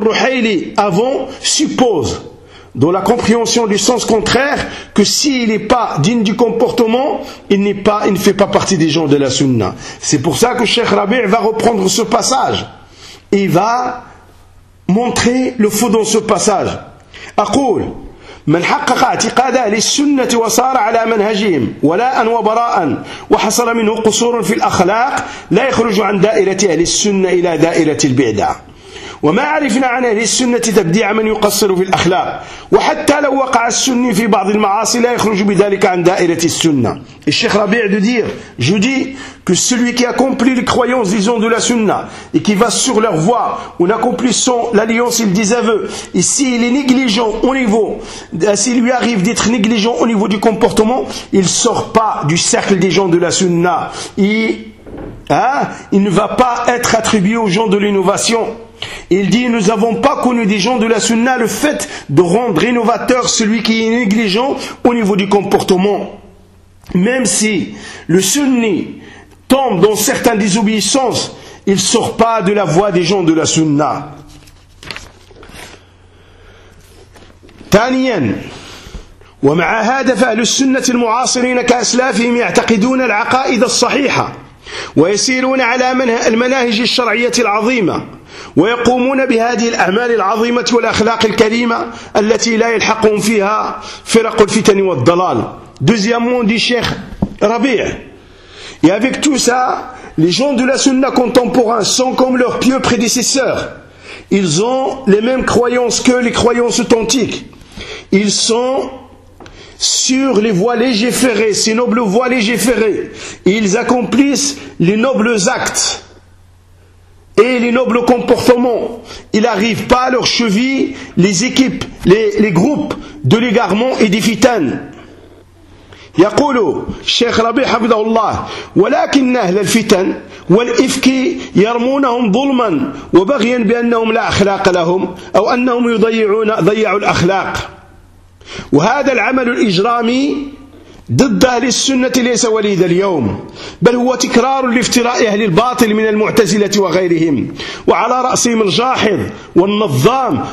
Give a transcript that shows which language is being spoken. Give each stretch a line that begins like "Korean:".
French: Ruhaili avant suppose, dans la compréhension du sens contraire, que s'il n'est pas digne du comportement, il ne fait pas partie des gens de la sunna. C'est pour ça que Cheikh Rabi va reprendre ce passage. Il va montré le faux dans ce passage.
Arabic: أقول من حقق اعتقاد أهل السنة وصار على منهجهم ولاء وبراء وحصل منه قصور في الأخلاق لا يخرج عن دائرة أهل السنة إلى دائرة البعدة. وما عرفنا عن أهل السنة تبديع من يقصر في الأخلاق، وحتى لو وقع السني في بعض المعاصي لا يخرج بذلك عن دائرة السنة.
French: الشيخ ربيع دو دير جو دي que celui qui accomplit les croyances disons de la sunna et qui va sur leur voie en accomplissant l'alliance il désaveu, et s'il est négligent au niveau, s'il lui arrive d'être négligent au niveau du comportement, il sort pas du cercle des gens de la sunna et il ne va pas être attribué aux gens de l'innovation. Il dit, nous n'avons pas connu des gens de la sunna le fait de rendre innovateur celui qui est négligent au niveau du comportement. Même si le sunni tombe dans certaines désobéissances, il ne sort pas de la voie des gens de la sunna.
Arabic: Taniyan. ومع هذا فأهل السنة المعاصرين كأسلافهم يعتقدون العقائد الصحيحة ويسيرون على المناهج الشرعية العظيمة ويقومون بهذه الأعمال العظيمة والأخلاق الكريمة التي لا يلحقهم فيها فرق الفتن والضلال.
French: Deuxièmement, dit Cheikh Rabi', et avec tout ça, les gens de la sunna contemporains sont comme leurs pieux prédécesseurs. Ils ont les mêmes croyances que les croyances authentiques. Ils sont sur les voies légiférées, ces nobles voies légiférées. Ils accomplissent les nobles actes et les nobles comportements. Ils n'arrivent pas à leur cheville les équipes, les groupes de l'égarement et des fitanes.
Arabic: يقول شيخ ربيع حفظه الله ولكن أهل الفتن والإفك يرمونهم ظلما وبغيا بأنهم لا أخلاق لهم أو أنهم يضيعون ضيعوا الأخلاق. وهذا العمل الإجرامي ضد أهل السنة ليس وليد اليوم، بل هو تكرار لافتراء أهل الباطل من المعتزلة وغيرهم، وعلى رأسهم الجاحظ والنظام.